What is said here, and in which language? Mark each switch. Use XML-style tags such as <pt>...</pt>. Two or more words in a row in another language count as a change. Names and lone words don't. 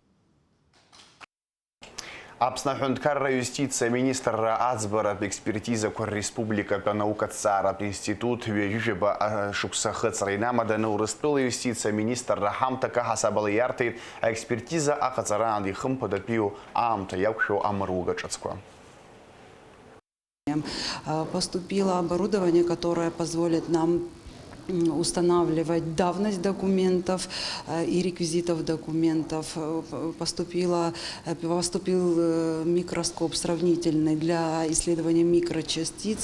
<ab>Аԥсны аҳәынҭқарра юстициа министрра аӡбаратә експертизақәа республикатә анаукаҭҵааратә институт ҩажәижәаба шықәса ахыҵра инамаданы Урыстәыла юстициа министрра ҳамҭак аҳасабала иарҭеит аекспертиза аҟаҵараан ихымԥадатәиу аамҭа иақәшәо амаруга ҿыцқәа.</ab> <ru>Поступило оборудование, которое позволит нам устанавливать давность документов и реквизитов документов. Поступил микроскоп сравнительный для исследования микрочастиц.</ru>